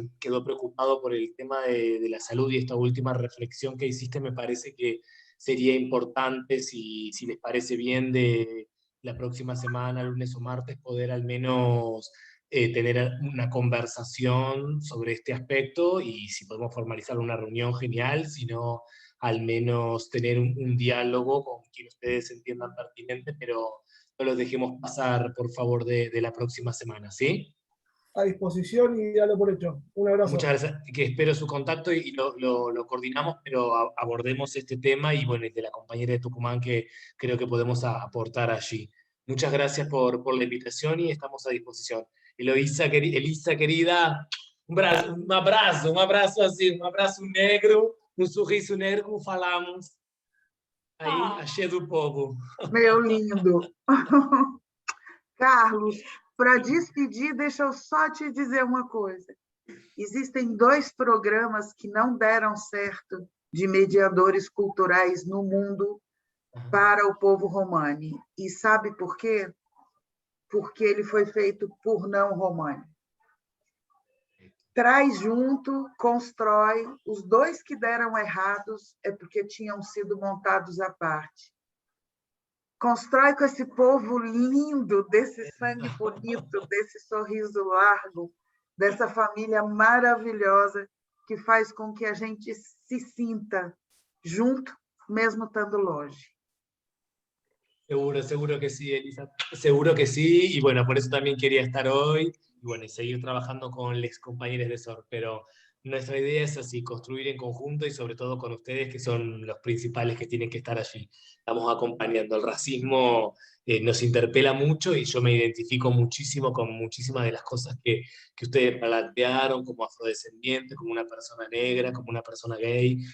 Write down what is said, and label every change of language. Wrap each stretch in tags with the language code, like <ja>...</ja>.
<es>quedó preocupado por el tema de la salud, y esta última reflexión que hiciste me parece que sería importante, si les parece bien, de la próxima semana, lunes o martes, poder al menos tener una conversación sobre este aspecto, y si podemos formalizar una reunión, genial, si no, al menos tener un diálogo con quien ustedes entiendan pertinente, pero no los dejemos pasar, por favor, de la próxima semana, ¿sí? A disposición y dalo por hecho. Un abrazo. Muchas gracias, que espero su contacto y lo coordinamos, pero abordemos este tema, y bueno, el de la compañera de Tucumán, que creo que podemos aportar allí. Muchas gracias por la invitación y estamos a disposición.</es> <pt>Elisa, querida, um abraço assim, um abraço negro, um sorriso negro, como falamos aí, achei do povo. Meu lindo. Carlos, para despedir, deixa eu só te dizer uma coisa. Existem 2 programas que não deram certo de mediadores culturais no mundo para o povo romani. E sabe por quê? Porque ele foi feito por não romani. Traz junto, constrói. Os 2 que deram errados é porque tinham sido montados à parte. Constrói com esse povo lindo, desse sangue bonito, desse sorriso largo, dessa família maravilhosa que faz com que a gente se sinta junto, mesmo estando longe.</pt> <es>Seguro que sí, Elisa, seguro que sí, y bueno, por eso también quería estar hoy, y bueno, y seguir trabajando con los compañeros de ZOR, pero nuestra idea es así, construir en conjunto, y sobre todo con ustedes, que son los principales que tienen que estar allí. Estamos acompañando. El racismo nos interpela mucho, y yo me identifico muchísimo con muchísimas de las cosas que ustedes plantearon, como afrodescendiente, como una persona negra, como una persona gay.</es>